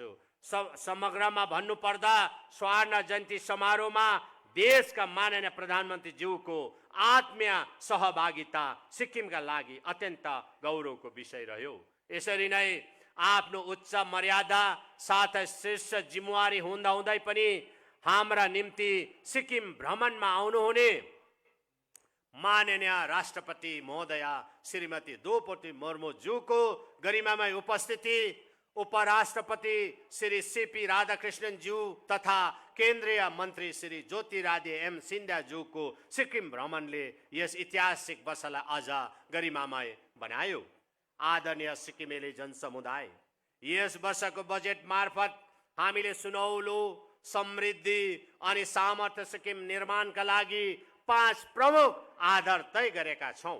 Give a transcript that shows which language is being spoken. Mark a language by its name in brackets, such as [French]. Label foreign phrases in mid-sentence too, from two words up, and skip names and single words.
[Nepali] समग्रमा भन्नुपर्दा स्वर्ण जयन्ती समारोहमा देशका माननीय प्रधानमन्त्री ज्यूको आत्मीय सहभागिता सिक्किमका लागि अत्यन्त गौरवको विषय रह्यो। यसरी नै आफ्नो उच्च मर्यादा साथै शीर्ष जिम्मेवारी हुँदाहुँदै पनि हाम्रा निम्ति सिक्किम भ्रमणमा आउनुहुने माननीय राष्ट्रपति महोदया श्रीमती द्रौपदी मुर्मू ज्यूको गरिमामय उपस्थिति, उपराष्ट्रपति श्री सीपी राधाकृष्णन ज्यू तथा केन्द्रीय मन्त्री श्री ज्योतिरादित्य एम सिन्धिया ज्यूको सिक्किम भ्रमणले यस ऐतिहासिक वर्षलाई अझ गरिमामय बनायो। आदरणीय सिक्किमेली जनसमुदाय, यस वर्षको बजेट मार्फत हामीले सुनौलो, समृद्धि अनि सामर्थ्य सिक्किम निर्माणका लागि 5 प्रमुख आधार तय गरेका छौं।